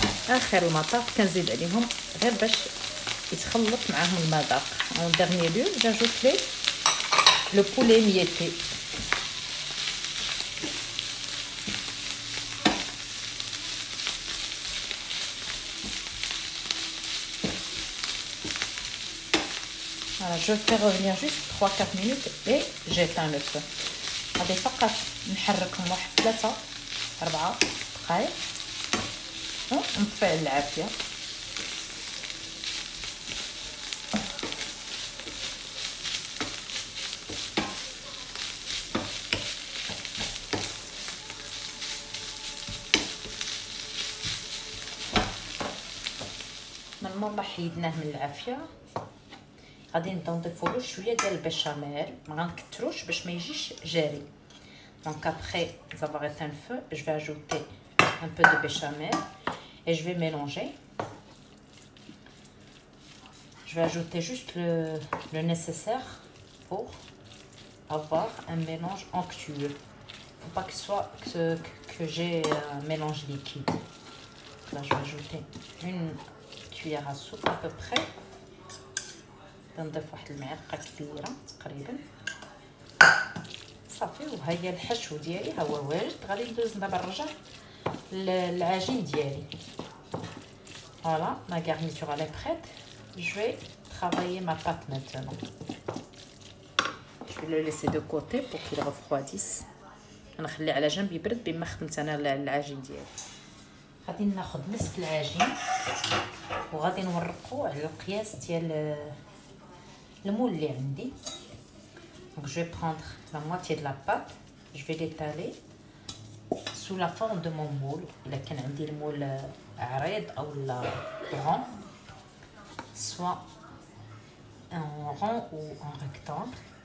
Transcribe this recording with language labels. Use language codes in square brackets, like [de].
[ar] اخر المطاف كنزيد عليهم غير باش يتخلط معاهم المذاق. [fr] en dernier lieu j'ajoute le poulet mietté. Voilà, je fais revenir juste 3-4 minutes et j'éteins le feu. [ar] غادي فقط نحركهم واحد 3-4 دقائق ونطفي العافيه. من مور حيدناه من العافيه غادي نبداو نضيفوا له شويه ديال البيشاميل. ما غنكثروش باش ما يجيش جاري. [fr] Donc après avoir éteint le feu, je vais ajouter un peu de béchamel et je vais mélanger. Je vais ajouter juste le nécessaire pour avoir un mélange onctueux. Faut pas que j'ai un mélange liquide. Là, je vais ajouter une cuillère à soupe à peu près. [ar] نضيف واحد المعلقه كبيره تقريبا صافي. وها هي الحشو ديالي ها هو واجد. غادي ندوز دابا نرجع للعجين ديالي. [fr] Voilà, ma garniture elle est prête. Je vais travailler ma pâte maintenant. Je vais le laisser de côté pour qu'il refroidisse. [ar] غنخليه على جنب يبرد بما خدمت انا العجين ديالي. غادي ناخذ نصف العجين وغادي نورقو على القياس ديال المول اللي عندي. [fr] Donc je vais prendre la moitié de la pâte, je vais l'étaler sous la forme de mon moule. [ar] إلا كان عندي المول عريض أو [fr] rond, soit en rond ou en rectangle.